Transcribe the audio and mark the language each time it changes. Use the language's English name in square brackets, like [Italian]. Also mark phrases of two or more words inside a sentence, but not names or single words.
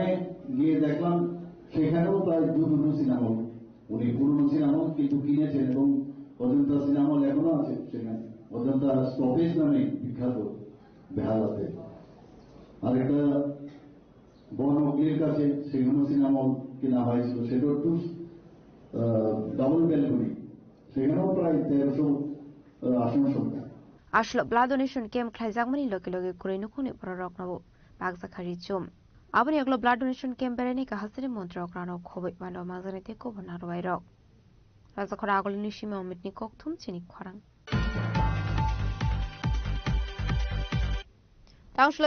[Bangla] গিয়ে দেখলাম সেখানেও প্রায় দুটো সিনেমা উনি পুরনো সিনেমা কিন্তু কিনেছেন এবং অজন্তা সিনেমা এখনো আছে সেখানে অজন্তা স্টপেজ নামে বিখ্যাত বেহালাতে আর একটা বনগ্লির কাছে সেখানেও সিনেমা কেনা হয়েছিল সেটা একটু ডাবল ব্যালকনি সেখানেও প্রায় 1300 আসন সংখ্যা [Kok Borok] Ashlo [English] blood donation camp [Kok Borok] khlaijangmani loge kurinu khuni porok nabo bagzakhari chum abani aglo [English] blood donation camp [Kok Borok] bereni ka hasini montra okrano khoboi mano mazane te ko bana roi rok rajakhora agolini shime omitni kokthum chini khorang Tangshla